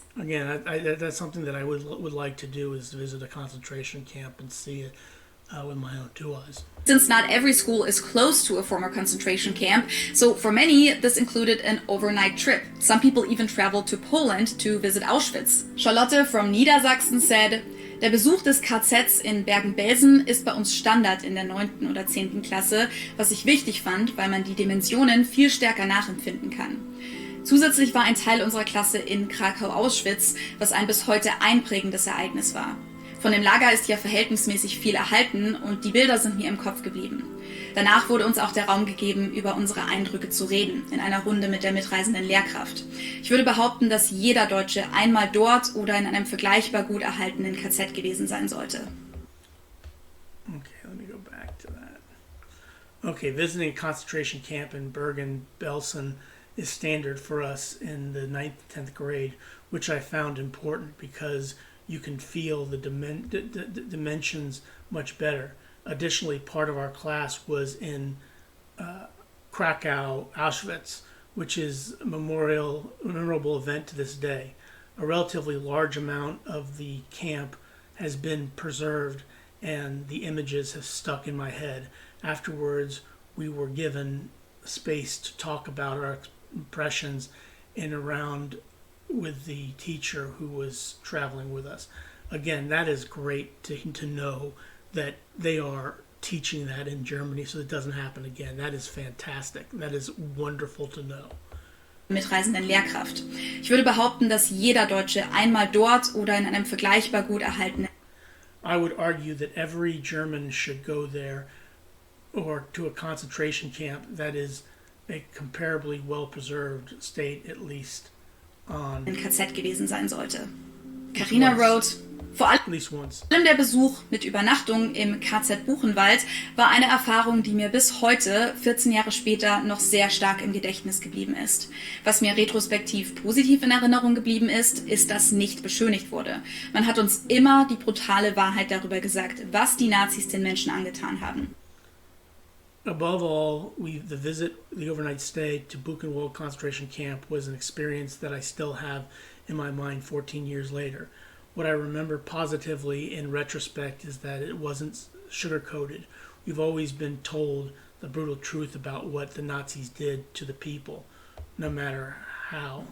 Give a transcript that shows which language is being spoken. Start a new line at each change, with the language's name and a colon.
English: Again, that's something that I would like to do, is to visit a concentration camp and see it with my own 2 eyes. Since not every school is close to a former concentration camp, so for many, this included an overnight trip. Some people even traveled to Poland to visit Auschwitz. Charlotte from Niedersachsen said,
German: der Besuch des KZs in Bergen-Belsen ist bei uns Standard in der 9. oder 10. Klasse, was ich wichtig fand, weil man die Dimensionen viel stärker nachempfinden kann. Zusätzlich war ein Teil unserer Klasse in Krakau-Auschwitz, was ein bis heute einprägendes Ereignis war. Von dem Lager ist ja verhältnismäßig viel erhalten und die Bilder sind mir im Kopf geblieben. Danach wurde uns auch der Raum gegeben, über unsere Eindrücke zu reden, in einer Runde mit der mitreisenden Lehrkraft. Ich würde behaupten, dass jeder Deutsche einmal dort oder in einem vergleichbar gut erhaltenen KZ gewesen sein sollte.
English: Okay, let me go back to that. Okay, visiting a concentration camp in Bergen-Belsen is standard for us in the 9th, 10th grade, which I found important because you can feel the dimensions much better. Additionally, part of our class was in Krakow, Auschwitz, which is a memorable event to this day. A relatively large amount of the camp has been preserved, and the images have stuck in my head. Afterwards, we were given space to talk about our impressions and around with the teacher who was traveling with us. Again, that is great to know that they are teaching that in Germany so it doesn't happen again. That is fantastic. That is wonderful to know.
German: Mitreisenden Lehrkraft. Ich würde behaupten, dass jeder Deutsche einmal dort oder in einem vergleichbar gut erhaltenen...
English: I would argue that every German should go there or to a concentration camp that is a comparably well-preserved state, at least on
German: Ein KZ gewesen sein sollte.
English: Carina wrote,
German: vor allem
English: at least once.
German: der Besuch mit Übernachtung im KZ Buchenwald war eine Erfahrung, die mir bis heute, 14 Jahre später, noch sehr stark im Gedächtnis geblieben ist. Was mir retrospektiv positiv in Erinnerung geblieben ist, ist, dass nicht beschönigt wurde. Man hat uns immer die brutale Wahrheit darüber gesagt, was die Nazis den Menschen angetan haben.
English: Above all, the overnight stay to Buchenwald concentration camp was an experience that I still have in my mind 14 years later. What I remember positively in retrospect is that it wasn't sugar-coated. We've always been told the brutal truth about what the Nazis did to the people, no matter how.